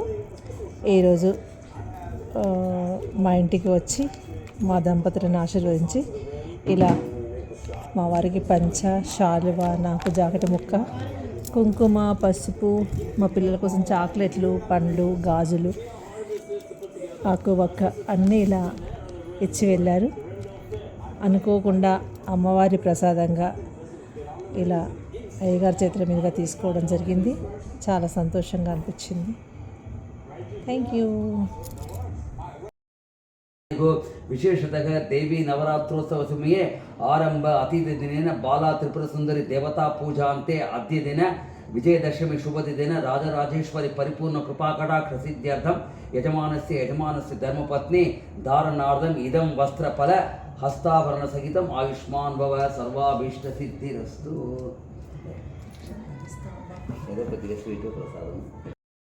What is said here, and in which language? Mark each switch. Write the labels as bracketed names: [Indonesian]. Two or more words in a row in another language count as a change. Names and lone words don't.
[Telugu] ఈరోజు మా ఇంటికి వచ్చి మా దంపతులను ఆశీర్వదించి ఇలా మా వారికి పంచ, శాలువా, నాకు జాకెట్ ముక్క, కుంకుమ, పసుపు, మా పిల్లల కోసం చాక్లెట్లు, పండ్లు, గాజులు, ఆకు వక్క అన్నీ ఇలా ఇచ్చి వెళ్ళారు. అనుకోకుండా అమ్మవారి ప్రసాదంగా ఇలా అయ్యగారి చేతుల మీదుగా తీసుకోవడం జరిగింది. చాలా సంతోషంగా అనిపించింది. [English] thank you. [Sanskrit] विशेषतः देवी नवरात्रोत्सव समये आरंभ अतिथिदिनेन बाला त्रिपुर सुंदरी देवता पूजान्ते अद्य दिन विजयदशमी शुभदिन राजराजेश्वरी परिपूर्ण कृपाकटाक्ष सिद्ध्यर्थं यजमानस्य धर्मपत्नी धारणार्थम इदं वस्त्रफल हस्ताभरण सहितम् आयुष्मान भव सर्वाभीष्ट सिद्धिरस्तु.